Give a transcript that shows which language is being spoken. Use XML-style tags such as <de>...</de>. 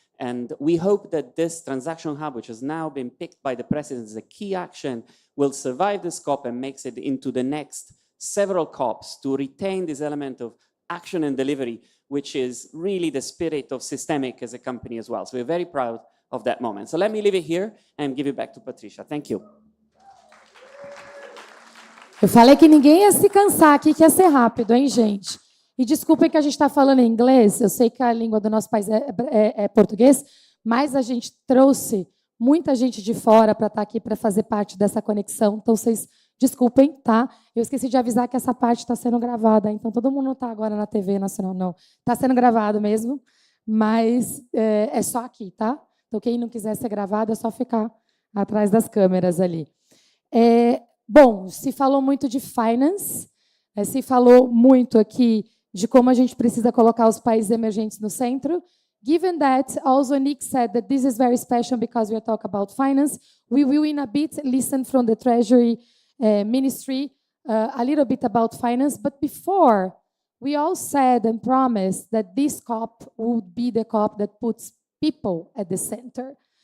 <en>And we hope that this Transaction Hub, which has now been picked by the President as a key action, will survive this COP and makes it into the next several COPs to retain this element of action and delivery, which is really the spirit of Systemic as a company as well. So we're very proud of that moment. So let me leave it here and give it back to Patricia. Thank you.</en> <pt>Eu falei que ninguém ia se cansar aqui, que ia ser rápido, hein, gente? E desculpem que a gente está falando em inglês, eu sei que a língua do nosso país é português, mas a gente trouxe muita gente de fora para estar aqui para fazer parte dessa conexão, então vocês desculpem, tá? Eu esqueci de avisar que essa parte está sendo gravada, então todo mundo não está agora na TV nacional, não. Está sendo gravado mesmo, mas é só aqui, tá? Então quem não quiser ser gravado é só ficar atrás das câmeras ali. Bom, se falou muito de finance, se falou muito aqui de como a gente precisa colocar os países emergentes no centro,</pt> <en>given that also Nick said that this is very special because we are talking about finance, we will in a bit listen from the Treasury Ministry a little bit about finance. But before, we all said and promised that this COP would be the COP that puts people at the center.</en>